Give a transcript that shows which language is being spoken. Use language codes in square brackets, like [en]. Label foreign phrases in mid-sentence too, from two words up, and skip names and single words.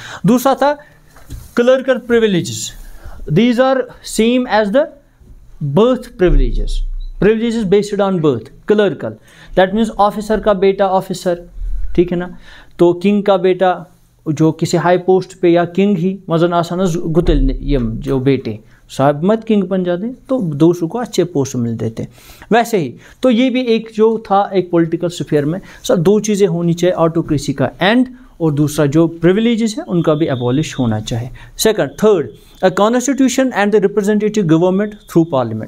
[hi] दूसरा था [en] clerical privileges. These are same as the birth privileges, privileges based on birth. clerical that means [hi] ऑफिसर का बेटा ऑफिसर, ठीक है ना। तो किंग का बेटा जो किसी हाई पोस्ट पे, या किंग ही [ks] मजन आसान गुतिल यम [hi] जो बेटे साहब मत किंग बन जाते तो दूसरों को अच्छे पोस्ट मिल देते। वैसे ही तो ये भी एक जो था एक [en] political sphere [hi] में सर दो चीज़ें होनी चाहिए, ऑटोक्रेसी का एंड और दूसरा जो प्रिविलेजेस है उनका भी एबॉलिश होना चाहिए। [en] Second, third, a constitution and the representative government through parliament.